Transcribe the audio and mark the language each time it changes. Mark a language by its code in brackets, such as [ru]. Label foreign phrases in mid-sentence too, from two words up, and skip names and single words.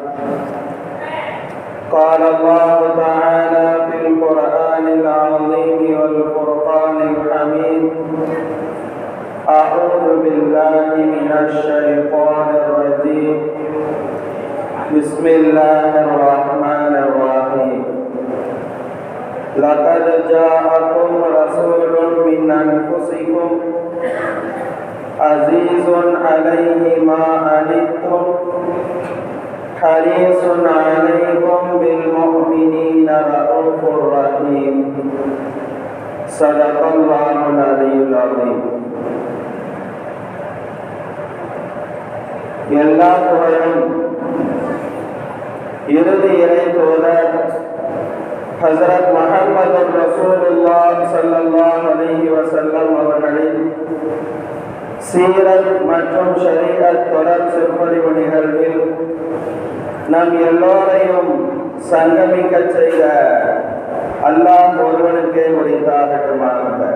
[ar] قال الله تعالى في القرآن العظيم والفرقان الحميد أعوذ بالله من الشيطان الرجيم بسم الله الرحمن الرحيم لقد جاءكم رسول من أنفسكم عزيز عليه ما عنتم حريص عليكم بالمؤمنين رؤوف رحيم صدق الله العلي العظيم. [ta] எல்லா புகழும் இறுதி இறை தூதர் ஹஸரத் முஹம்மது ரசூலுல்லாஹ் [ar] صلى الله عليه وسلم [ta] அவர்களின் சீரத் மற்றும் ஷரீஅத் தொடர் சொற்பொழிவு நிகழ்வில் நம் எல்லோரையும் சங்கமிக்க செய்த அல்லாஹ் ஒருவனுக்கே உரித்தாகட்டுமாக.